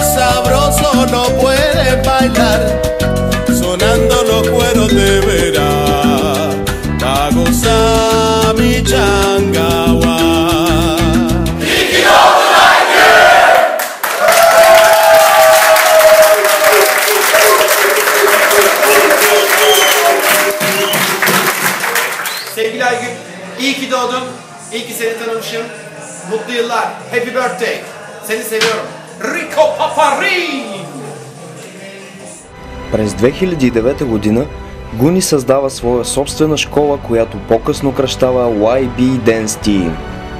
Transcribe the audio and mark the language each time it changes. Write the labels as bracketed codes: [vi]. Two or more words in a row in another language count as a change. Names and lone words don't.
[es] sabroso no puede bailar, sonando los cueros de veras, pa' gozar mi changawa. [tr] Sevgili Aygün, iyi ki doğdun. İyi ki seni tanımışım. Mutlu yıllar. [en] Happy birthday. [tr] Seni seviyorum. Rico Paparin! [bg] През 2009 година Гуни създава своя собствена школа, която по-късно кръщава YB Dance Team.